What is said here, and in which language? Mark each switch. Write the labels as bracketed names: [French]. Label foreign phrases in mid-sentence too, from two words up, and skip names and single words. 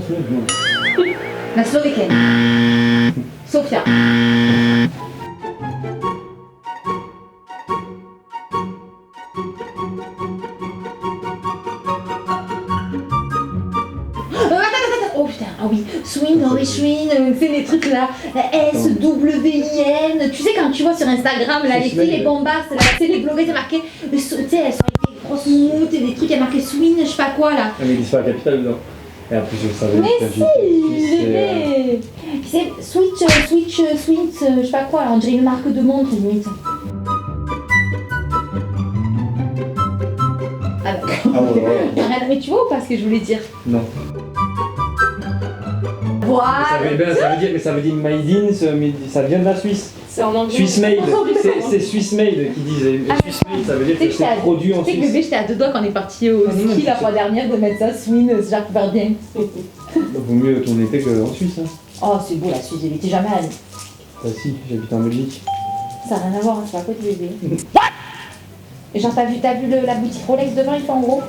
[French] La Slovékienne. Sofia. Attends. Oh putain, ah oui. Swin, c'est les trucs là. S-W-I-N. Tu sais, quand tu vois sur Instagram, là, les filles, les bombasses, là, tu sais, les blogueuses, c'est marqué. Tu sais, elles sont avec des grosses moumoutes et des trucs, il y a marqué Swin, je sais pas quoi là. Ah, mais ils disent pas la capitale dedans. Et en plus, je savais. Mais quand si, j'étais petit, bébé. C'est Switch, je sais pas quoi, là, on dirait une marque de montre limite. Ah d'accord. Ah ouais, ouais. Rien- Mais tu vois ou pas ce que je voulais dire? Non. Voilà. Ça veut dire [English] made in, [French] mais ça vient de la Suisse. C'est en anglais. [English] Swiss made. [French] Oh, C'est [English] Swiss made [French] qui disent. Et Ah, [English] Swiss made, [French] ça veut dire Tu sais que que j'étais c'est à- produit en tu sais que Suisse. bébé, j'étais à deux doigts quand on est parti au Ah, non, ski mais la c'est- fois dernière de mettre ça Swin, genre pour faire bien. Vaut mieux ton été qu'en Suisse. Hein. Oh, c'est beau la Suisse, j'y étais jamais allée. Bah si, j'habite en Belgique. Ça n'a rien à voir, hein, c'est pas à côté bébé. Et genre, t'as vu la boutique Rolex devant, il fait en gros?